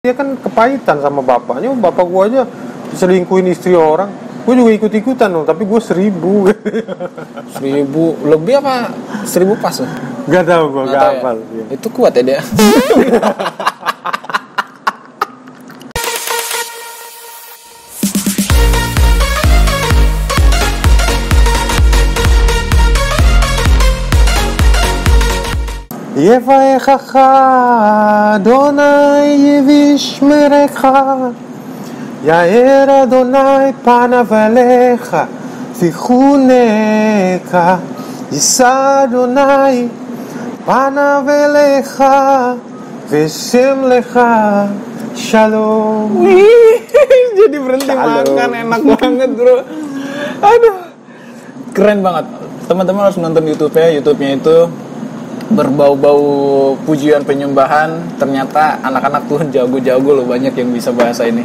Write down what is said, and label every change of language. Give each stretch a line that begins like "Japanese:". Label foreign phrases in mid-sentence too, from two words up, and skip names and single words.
Indonesian: Dia kan kepahitan sama bapaknya. Bapak gue aja selingkuhin istri orang. Gue juga ikut-ikutan loh, tapi gue 1.000. 1.000 lebih apa 1.000 pas loh? Gak tau gue, gak hafal ya. Itu kuat ya dia.
Hebrew: יברכך אדוני וישמרך יאר אדוני פניו אליך ויחנך ישא אדוני פניו אליך וישם לך שלום.
Indonesian: Jadi berhenti makan, enak banget bro. Aduh, keren banget. Teman-teman harus nonton YouTube-nya itu berbau-bau pujian penyembahan. Ternyata anak-anak Tuhan jago-jago loh, banyak yang bisa bahasa ini.